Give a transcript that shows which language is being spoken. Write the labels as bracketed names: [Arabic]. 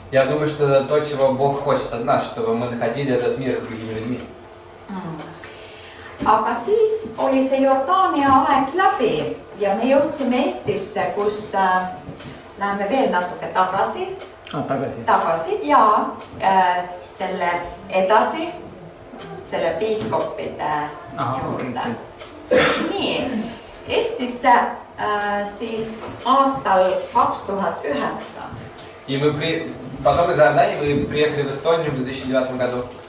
[Russian] Я думаю, что это то, чего Бог хочет от нас, чтобы мы находили этот мир с другими людьми. [Estonian] Aga siis oli see Jordaania aeg läbi ja me jõudsime Eestisse, kus läheme veel natuke tagasi ja selle edasi, selle piiskoppide juurde. Nii, Eestisse siis aastal 2009. [Russian] И потом из Иордании мы приехали в Эстонию в 2009 году.